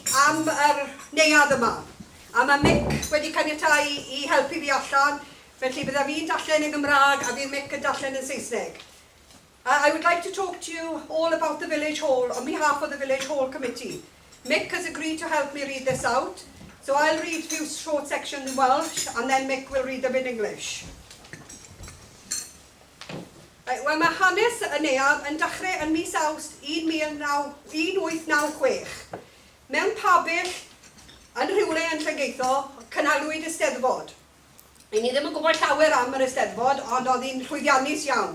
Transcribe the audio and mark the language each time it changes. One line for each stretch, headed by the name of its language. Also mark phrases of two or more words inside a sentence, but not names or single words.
Welsh: am neuadd yma. A mae Mick wedi caniatáu I helpu fi allan, felly bydda fi'n darllen yn Gymraeg a fydd Mick yn darllen yn Saesneg.
English: I would like to talk to you all about the Village Hall on behalf of the Village Hall Committee. Mick has agreed to help me read this out, so I'll read a few short sections in Welsh and then Mick will read them in English.
Welsh: Wel, mae hanes y neuadd yn dechrau yn mis Awst 1896. Mewn pabell yn rhywle yn Llangeitho, cynnalwyd Eisteddfod. I ni ddim yn gwybod llawer am yr Eisteddfod, ond oedd hi'n llwyddiannus iawn.